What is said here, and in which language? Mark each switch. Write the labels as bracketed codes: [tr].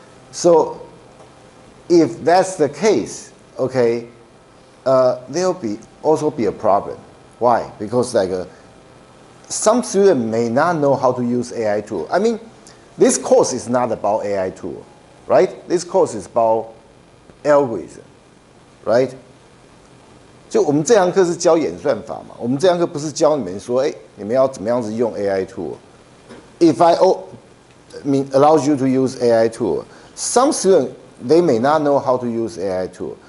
[en] So if that's the case, okay, there'll also be a problem. Why? Because some students may not know how to use AI tool. I mean, this course is not about AI tool, right? This course is about algorithm, right? [zh] 就我们这堂课是教演算法嘛，我们这堂课不是教你们说，你们要怎么样子用 AI tool. [en] If I allows you to use AI tool, some students they may not know how to use AI tool.